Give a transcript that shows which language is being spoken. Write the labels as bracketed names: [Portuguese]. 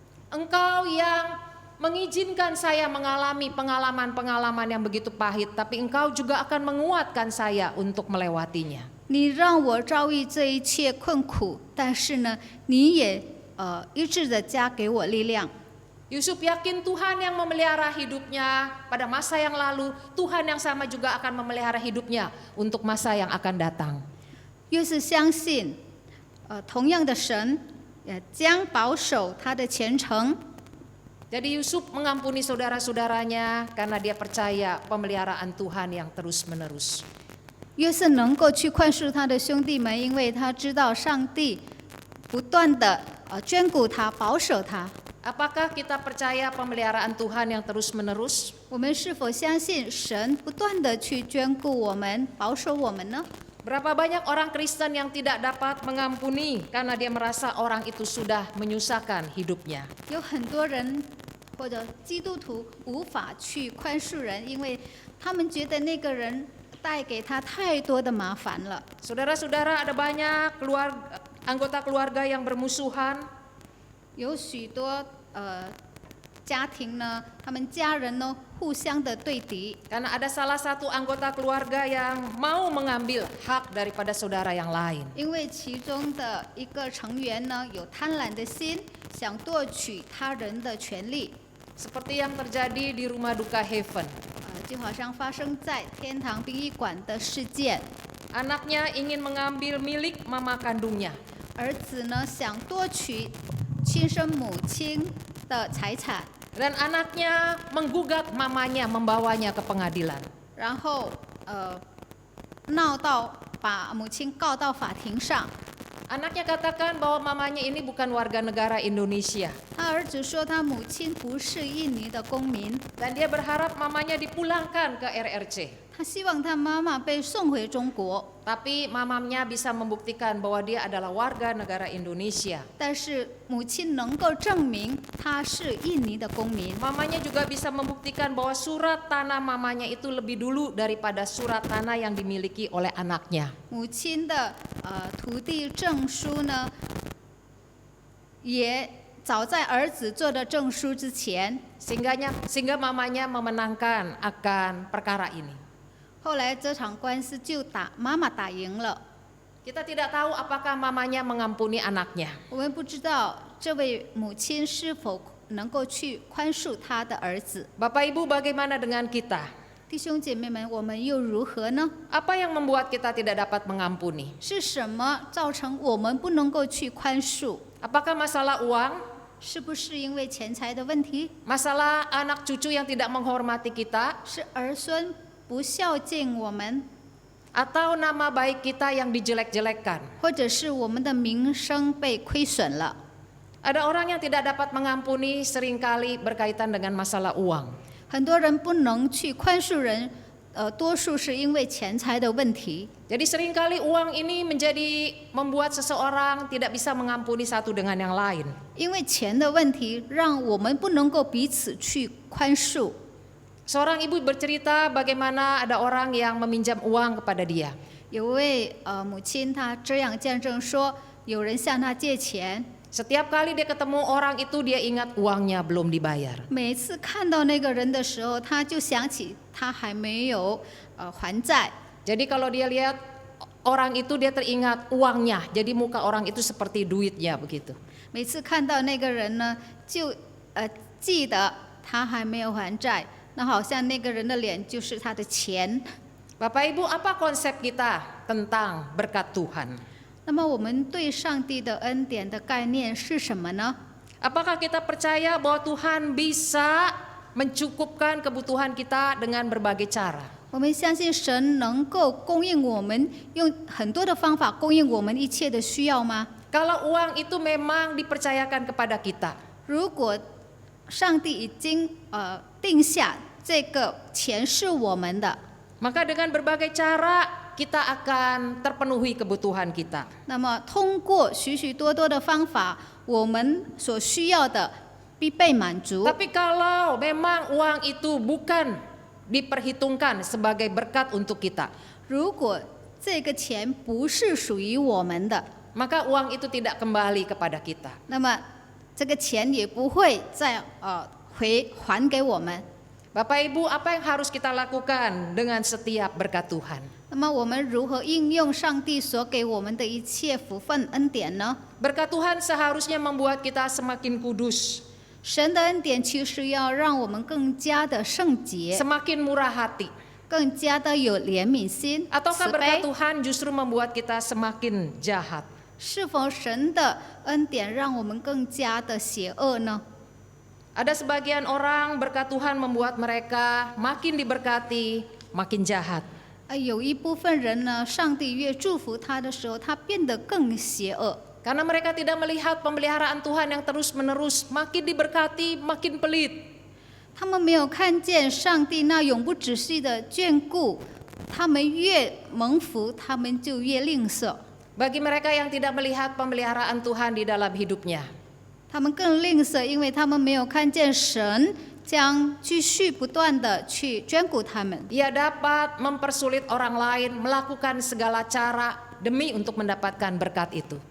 [Indonesian] Engkau yang mengizinkan saya mengalami pengalaman-pengalaman yang begitu pahit, tapi engkau juga akan menguatkan saya untuk melewatinya. [Chinese] 你让我遭遇这一切困苦，但是呢，你也一致的加给我力量。 [Indonesian] Yusuf yakin Tuhan yang memelihara hidupnya pada masa yang lalu, Tuhan yang sama juga akan memelihara hidupnya untuk masa yang akan datang. [Chinese] 约瑟相信，同样的神也将保守他的前程。 [Indonesian] Jadi Yusuf mengampuni saudara-saudaranya karena dia percaya pemeliharaan Tuhan yang terus-menerus. [Chinese] 约瑟能够去宽恕他的兄弟们，因为他知道上帝不断的眷顾他、保守他。 [Indonesian] Apakah kita percaya pemeliharaan Tuhan yang terus-menerus? [Chinese] 我们是否相信神不断的去眷顾我们、保守我们呢？ [Indonesian] Berapa banyak orang Kristen yang tidak dapat mengampuni karena dia merasa orang itu sudah menyusahkan hidupnya. [Chinese] 有很多人或者基督徒无法去宽恕人，因为他们觉得那个人带给他太多的麻烦了。 [Indonesian] Saudara-saudara, ada banyak anggota keluarga yang bermusuhan. [Chinese] 有许多家庭呢，他们家人呢互相的对敌， [Indonesian] Karena ada salah satu anggota keluarga yang mau mengambil hak daripada saudara yang lain. [Chinese] 因为其中的一个成员呢有贪婪的心，想夺取他人的权利， [Indonesian] Seperti yang terjadi di rumah duka Heaven. [Chinese] 就好像发生在天堂殡仪馆的事件。 [Indonesian] Anaknya ingin mengambil milik mama kandungnya. [Chinese] 儿子呢想夺取亲生母亲的财产， [Indonesian] Dan anaknya menggugat mamanya, membawanya ke pengadilan. [Chinese] 然后闹到把母亲告到法庭上。 [Indonesian] Anaknya katakan bahwa mamanya ini bukan warga negara Indonesia. [Chinese] 他儿子说他母亲不是印尼的公民， [Indonesian] Dan dia berharap mamanya dipulangkan ke RRC. [Chinese] 他希望他妈妈被送回中国， [Indonesian] Tapi mamanya bisa membuktikan bahwa dia adalah warga negara Indonesia. [Chinese] 但是母亲能够证明他是印尼的公民。 [Indonesian] Mamanya juga bisa membuktikan bahwa surat tanah mamanya itu lebih dulu daripada surat tanah yang dimiliki oleh anaknya. [Chinese] 母亲的土地证书呢，也早在儿子做的证书之前。 [Indonesian] Sehingga mamanya memenangkan akan perkara ini. [Chinese] 后来这场官司就妈妈打赢了。 [Indonesian] Kita tidak tahu apakah mamanya mengampuni anaknya. [Chinese] 我们不知道这位母亲是否能够去宽恕她的儿子。 [Indonesian] Bapak Ibu, bagaimana dengan kita? [Chinese] 弟兄姐妹们，我们又如何呢？ [Indonesian] Apa yang membuat kita tidak dapat mengampuni? [Chinese] 是什么造成我们不能够去宽恕？ [Indonesian] Apakah masalah uang? [Chinese] 是不是因为钱财的问题？ [Indonesian] Masalah anak cucu yang tidak menghormati kita? [Chinese] 是儿孙不孝敬我们， [Indonesian] Atau nama baik kita yang dijelek-jelekkan? [Chinese] 或者是我们的名声被亏损了？ [Indonesian] Ada orang yang tidak dapat mengampuni seringkali berkaitan dengan masalah uang. [Chinese] 很多人不能去宽恕人，多数是因为钱财的问题。 [Indonesian] Jadi seringkali uang ini membuat seseorang tidak bisa mengampuni satu dengan yang lain. [Chinese] 因为钱的问题，让我们不能够彼此去宽恕。 [Indonesian] Seorang ibu bercerita bagaimana ada orang yang meminjam uang kepada dia. [Chinese] 有位母亲，她这样见证说，有人向她借钱， [Indonesian] Setiap kali dia ketemu orang itu dia ingat uangnya belum dibayar. [Chinese] 每次看到那个人的时候，她就想起他还没有还债。 [Indonesian] Jadi kalau dia lihat orang itu dia teringat uangnya. Jadi muka orang itu seperti duitnya begitu. [Chinese] 每次看到那个人呢，就记得他还没有还债，那好像那个人的脸就是他的钱。 [Indonesian] Bapak Ibu, apa konsep kita tentang berkat Tuhan? [Chinese] 那么我们对上帝的恩典的概念是什么呢？ [Indonesian] Apakah kita percaya bahwa Tuhan bisa mencukupkan kebutuhan kita dengan berbagai cara? [Chinese] 我们相信神能够供应我们，用很多的方法供应我们一切的需要吗？ [Indonesian] Kalau uang itu memang dipercayakan kepada kita, [Chinese] 如果上帝已经定下这个钱是我们的， [Indonesian] maka dengan berbagai cara kita akan terpenuhi kebutuhan kita. [Chinese] 那么通过许许多多的方法，我们所需要的必被满足。 [Indonesian] Tapi kalau memang uang itu bukan diperhitungkan sebagai berkat untuk kita, [Chinese] 如果这个钱不是属于我们的， [Indonesian] maka uang itu tidak kembali kepada kita. [Chinese] 那么这个钱也不会再还给我们。 [Indonesian] Bapak Ibu, apa yang harus kita lakukan dengan setiap berkat Tuhan? [Chinese] 那么我们如何应用上帝所给我们的一切福分恩典呢？ [Indonesian] Berkat Tuhan seharusnya membuat kita semakin kudus, [Chinese] 神的恩典其实要让我们更加的圣洁， [Indonesian] semakin murah hati. [Chinese] 更加的有怜悯心、 [Indonesian] Ataukah [Chinese] 慈 [Indonesian] berkat Tuhan justru membuat kita semakin jahat? [Chinese] 是否神的恩典让我们更加的邪恶呢？ [Indonesian] Ada sebagian orang berkat Tuhan membuat mereka makin diberkati, makin jahat. [Chinese] 有一部分人呢，上帝越祝福他的时候，他变得更邪恶。 [Indonesian] Karena mereka tidak melihat pemeliharaan Tuhan yang terus-menerus, makin diberkati, makin pelit. [Chinese] 他们没有看见上帝那永不止息的眷顾，他们越蒙福，他们就越吝啬。 [Indonesian] Bagi mereka yang tidak melihat pemeliharaan Tuhan di dalam hidupnya, [Chinese] 他们更吝啬，因为他们没有看见神将继续不断的去眷顾他们。 [Indonesian] ia dapat mempersulit orang lain, melakukan segala cara demi untuk mendapatkan berkat itu.